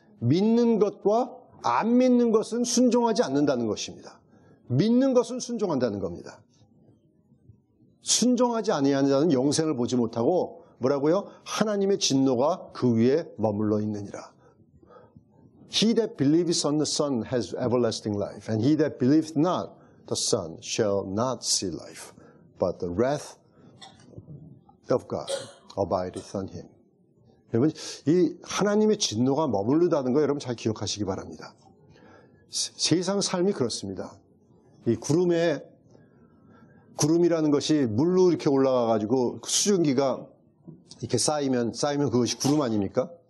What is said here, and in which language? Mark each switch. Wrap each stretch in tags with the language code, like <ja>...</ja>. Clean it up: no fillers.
<ko>믿는 것과 안 믿는 것은 순종하지 않는다는 것입니다. 믿는 것은 순종한다는 겁니다. 순종하지 아니하는 자는 영생을 보지 못하고 뭐라고요? 하나님의 진노가 그 위에 머물러 있느니라.</ko> <en>He that believeth on the Son has everlasting life, and he that believeth not the Son shall not see life, but the wrath of God abideth on him.</en> <ko>여러분, 이 하나님의 진노가 머무르다는 거 여러분 잘 기억하시기 바랍니다. 세상 삶이 그렇습니다. 이 구름이라는 것이 물로 이렇게 올라가가지고 수증기가 이렇게 쌓이면 그것이 구름 아닙니까?</ko>